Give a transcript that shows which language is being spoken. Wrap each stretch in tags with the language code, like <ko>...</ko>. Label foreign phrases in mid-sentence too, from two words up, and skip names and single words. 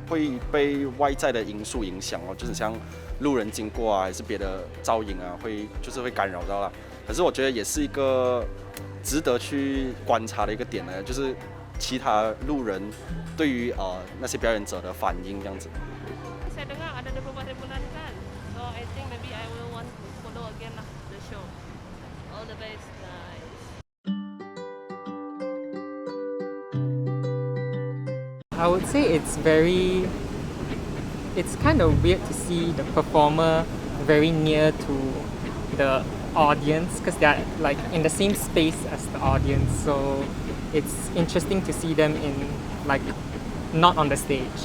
<zh>会被外在的因素影响哦，就是像路人经过啊，还是别的噪音啊，会干扰到啦。可是我觉得也是一个值得去观察的一个点呢，就是其他路人对于那些表演者的反应这样子。</zh> <ms>Saya dengar ada 24,000 kan.</ms> <en>So I think maybe I will want to follow again lah the show. All the best, guys. I would say it's kind of weird to see the performer very near to the audience because they're like in the same space as the audience, so it's interesting to see them in like not on the stage.</en>